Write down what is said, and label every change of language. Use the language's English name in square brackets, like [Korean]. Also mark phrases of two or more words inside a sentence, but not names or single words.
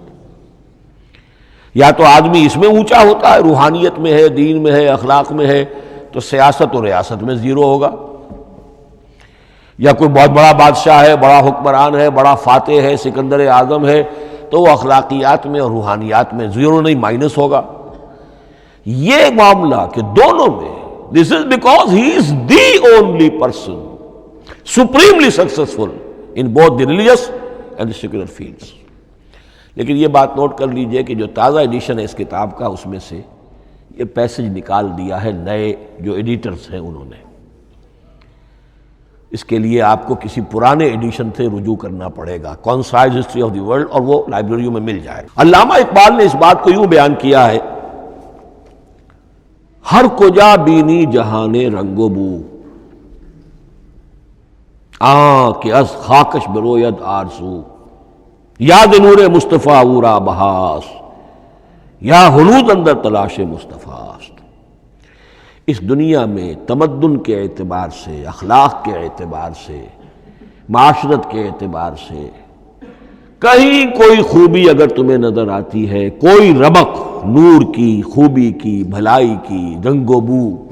[Urdu] یا تو آدمی اس میں اونچا ہوتا ہے، روحانیت میں ہے، دین میں ہے، اخلاق میں ہے، تو سیاست اور ریاست میں زیرو ہوگا، یا کوئی بہت بڑا بادشاہ ہے، بڑا حکمران ہے، بڑا فاتح ہے، سکندر اعظم ہے، تو وہ اخلاقیات میں اور روحانیات میں زیرو نہیں، مائنس ہوگا۔ یہ معاملہ کہ دونوں میں، [English] this is because he is the only person supremely successful in both the religious and the secular fields۔ [Urdu] لیکن یہ بات نوٹ کر لیجئے کہ جو تازہ ایڈیشن ہے اس کتاب کا، اس میں سے یہ پیسج نکال دیا ہے نئے جو ایڈیٹرز ہیں انہوں نے۔ اس کے لیے آپ کو کسی پرانے ایڈیشن سے رجوع کرنا پڑے گا، کنسائز ہسٹری آف دی ورلڈ، اور وہ لائبریریوں میں مل جائے۔ علامہ اقبال نے اس بات کو یوں بیان کیا ہے: [Persian] ہر کجا بینی جہان رنگ و بو، کہ از خاکش بروید آرزو، یاد نور مصطفیٰ اورا بہاس، یا ہنود اندر تلاش مصطفیٰ است۔ [Urdu] اس دنیا میں تمدن کے اعتبار سے، اخلاق کے اعتبار سے، معاشرت کے اعتبار سے کہیں کوئی خوبی اگر تمہیں نظر آتی ہے، کوئی رمق نور کی، خوبی کی، بھلائی کی، رنگ و بو،